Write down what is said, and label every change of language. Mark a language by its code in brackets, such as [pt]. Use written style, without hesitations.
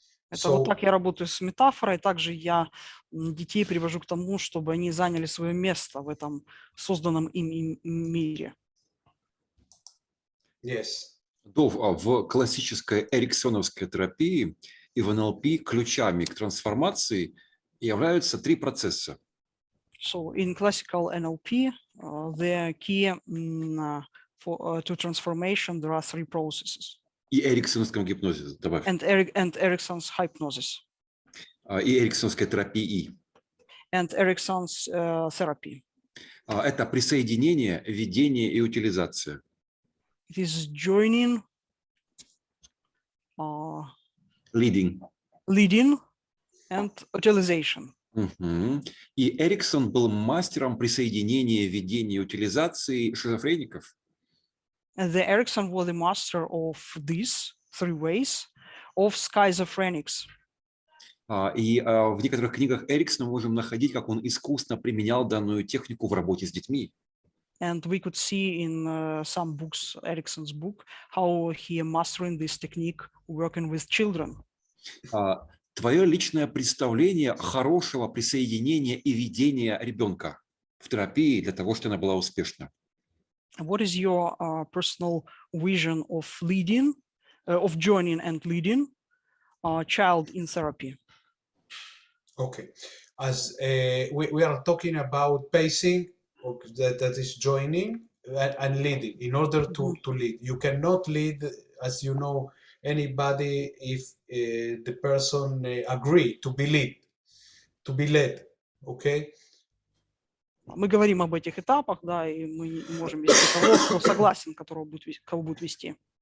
[ru] Это вот так я работаю с метафорой, также я детей привожу к тому, чтобы они заняли свое место в этом созданном им мире. [en] Yes. [ru] В классической эриксоновской терапии и в НЛП ключами к трансформации являются три процесса. [en] So in classical NLP, the key to transformation, there are three processes. [ru] И эриксоновском гипнозе, добавь. [en] And Erickson's hypnosis. [ru] И эриксоновской терапии. [en] And Erickson's therapy. [ru] Это присоединение, ведение и утилизация. [en] It is joining, Leading. leading, and utilization. [ru] И Эриксон был мастером присоединения, ведения и утилизации шизофреников. [en] And the Erickson was the master of these three ways of schizophrenics. [ru] И в некоторых книгах Эриксона мы можем находить, как он искусно применял данную технику в работе с детьми. [en] And we could see in some books, Erickson's book, how he mastering this technique working with children. [ru] Твое личное представление хорошего присоединения и ведения ребенка в терапии для того, чтобы она была успешна. [en] What is your personal vision of leading, of joining and leading a child in therapy? Okay, as we are talking about pacing, that is joining and leading. In order to lead, you cannot lead, as you know, anybody if the person agree to be led. Okay. [ru] Мы говорим об этих этапах, да, и мы не можем вести того, кто согласен, кого будет вести.